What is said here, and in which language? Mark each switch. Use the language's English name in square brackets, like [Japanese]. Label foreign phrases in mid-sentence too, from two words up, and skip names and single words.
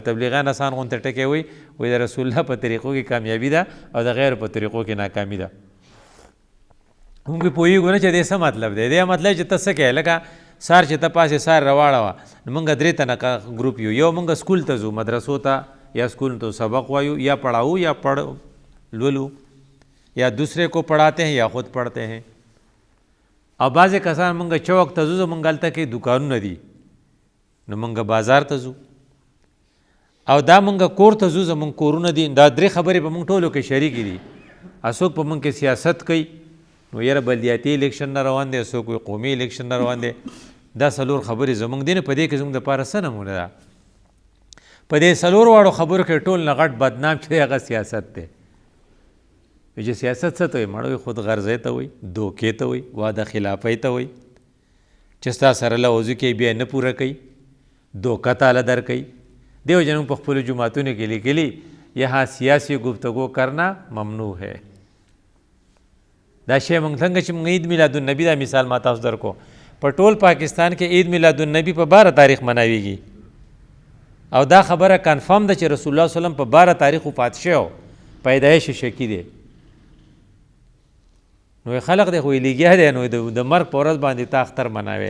[Pashto] تبلیغیان آسان غونته ټکې وایي د رسول الله په طریقو کې کامیابي ده او د غیر په طریقو کې ناکامي ده. موږ پې پوهېږو نه چې دې څه مطلب دی. دې مطلب چې ته څه کوې لکه سار چې ته پاسې سار راواړوه نو موږ 3 تنه ګروپ یو موږ سکول ته ځو مدرسو ته یا سکول ته سبق وایو یا پڑھاؤ یا لولو یا [Urdu] دوسرے کو پڑھاتے ہیں یا خود پڑھتے ہیں. [Pashto] او بعضې کسان موږ چوک ته ځو زموږ هلته کې دوکانونه دي نو موږ بازار ته ځو او دا موږ کور ته ځو زموږ کورونه دي. دا 3 خبرې په موږ ټولو کې شریکې دي. څوک په موږ کې سیاست کوي نو یاره بلدیاتي الیکشن نه روان دی، څوک وایي قومي الیکشن نه روان دی. دا 4 خبرې زموږ دي نه. په دې کې زموږ دپاره څه نمونه ده؟ په دې 4 واړو خبرو کې ټول نه غټ بدنام چې دی هغه سیاست دی. چې سیاست څه ته وایي؟ مړه وایي خود غرضۍ ته وایي، دوکې ته وایي، واده خلافۍ ته وایي چې ستا سره له وضو کې بیا نه پوره کوي، دوکه تاله در کوي. دې وجه نه په خپلو جوماتونو کې لیکلي [Urdu] یہاں سیاسی گفتگو کرنا ممنوع ہے. [Pashto] دا شی موږ څنګه چې موږ عید میلاد النبي دا مثال ما تاسو درکو په ټول پاکستان کې عید میلاد النبي په 12 تاریخ مناویږي او دا خبره کنفرم ده چې رسول الله [Arabic] صلی الله علیه وسلم [Pashto] په 12 تاریخ وفات شوی، پیدایش شکی دی. نو خلق دی خو یې لګیا دی نو د مرګ په ورځ باندې تا اختر مناوی.